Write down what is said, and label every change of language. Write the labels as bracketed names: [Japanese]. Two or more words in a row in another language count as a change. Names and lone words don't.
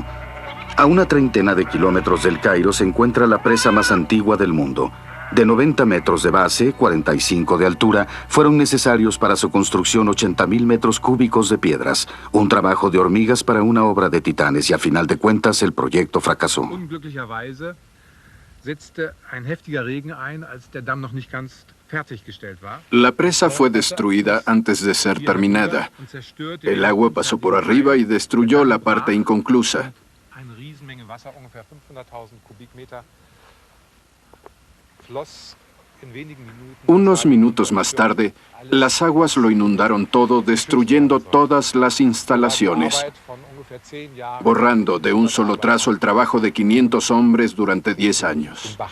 [Spanish] A una treintena de kilómetros del Cairo se encuentra la presa más antigua del mundo. De 90 metros de base, 45 de altura, fueron necesarios para su construcción 80.000 metros cúbicos de piedras, un trabajo de hormigas para una obra de titanes y a final de cuentas el proyecto fracasó. [German] Unglücklicherweise setzte ein heftiger Regen ein, als der Damm noch nicht ganz fertiggestellt war. [Spanish] La presa fue destruida antes de ser terminada. El agua pasó por arriba y destruyó la parte inconclusa. [German] Eine Riesenmenge Wasser, ungefähr 500.000 Kubikmeter. [Spanish] Unos minutos más tarde, las aguas lo inundaron todo, destruyendo todas las instalaciones, borrando de un solo trazo el trabajo de 500 hombres durante 10 años.